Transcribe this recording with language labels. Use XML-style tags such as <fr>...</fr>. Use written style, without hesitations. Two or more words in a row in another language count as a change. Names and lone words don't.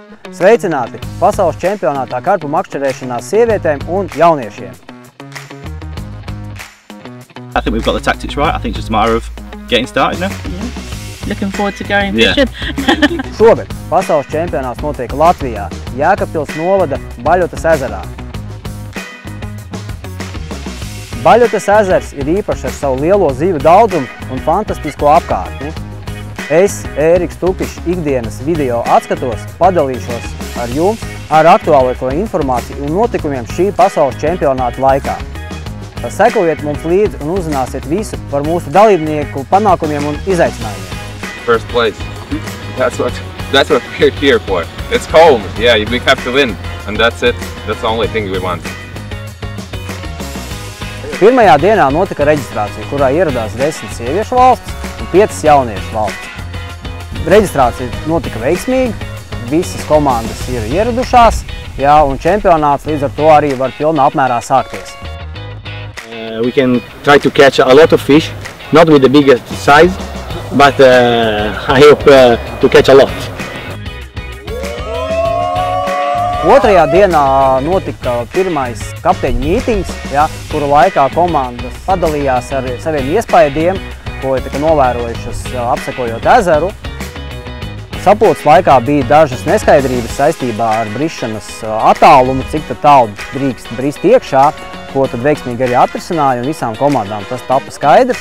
<lv>Sveicināti pasaules čempionātā karpu makšķerēšanā sievietēm un jauniešiem.</lv> <en>I think we've got the tactics right. I think it's just a matter of getting started now. Yeah. Looking forward to going fishing.</en> <lv>Šogad pasaules čempionāts notiek Latvijā, Jēkabpils novada Baļotas ezerā. Baļotas ezers ir īpašs ar savu lielo zīvu daudzumu un fantastisko apkārtni. Es, Ēriks Tupišs, ikdienas video atskatos, padalīšos ar jums ar aktuālāko informāciju un notikumiem šī pasaules čempionāta laikā. Sekojiet mums līdzi un uzzināsiet visu par mūsu dalībnieku panākumiem un izaicinājumiem.</lv> <en>First place. That's what we're here for. It's cold. Yeah, we have to win, and that's it. That's the only thing we want.</en> <lv>Pirmajā dienā notika reģistrācija, kurā ieradās 10 sieviešu valsts un 5 jauniešu valsts. Reģistrācija notika veiksmīgi, visas komandas ir ieradušās, un čempionāts līdz ar to arī var pilnā apmērā sākties.</lv> <en>We can try to catch a lot of fish, not with the biggest size, but I hope to catch a lot.</en> <lv>Otrajā dienā notika pirmais kapteiņu mītings, kuru laikā komandas padalījās ar saviem iespaidiem, ko ir novērojušas apsekojot ezeru. Sapulces laikā bija dažas neskaidrības saistībā ar brišanas attālumu, cik tālu drīkst brist iekšā, ko tad veiksmīgi arī atrisināja, un visām komandām tas tapa skaidrs.</lv>